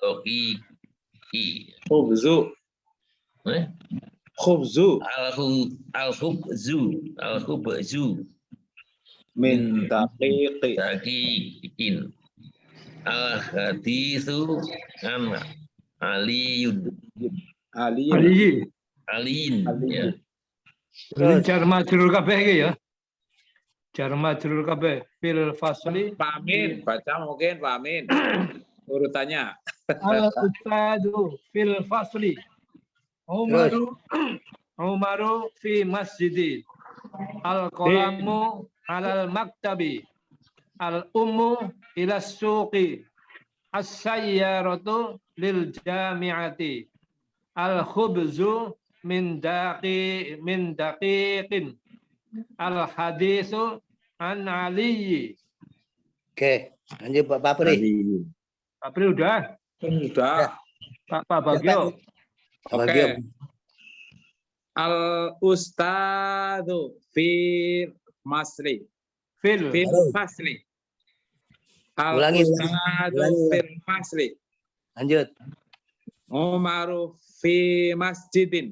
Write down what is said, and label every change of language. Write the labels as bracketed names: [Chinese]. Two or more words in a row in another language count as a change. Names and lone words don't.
[Arabic] الخبزُ. من دقيقٍ. الحديثُ عن عليٌّ. عليٍّ. Ya. [Javanese] Jadi [Arabic] جار مجرور [Javanese] kabeh iki ya. [Arabic] جار مجرور kabeh في الفصلِ. [Indonesian] Pak Amin, baca mungkin Pak Amin. Urutannya. [Arabic] الأستاذُ في الفصلِ. عمرُ في مسجدِ. القلمُ على المكتبِ. الأمُّ إلى السوقِ. السيارةُ للجامعةِ. الخبزُ من دقيقٍ. الحديثُ عن عليٍّ. [Indonesian] Oke, lanjut Pak Pri. Pak Pri udah? Sudah. Pak Bagio. Oke. [Arabic] الأستاذُ في المصرِ. في الفصلِ. الأستاذُ في الفصلِ. [Indonesian] Lanjut. [Arabic] عمرُ في مسجدٍ.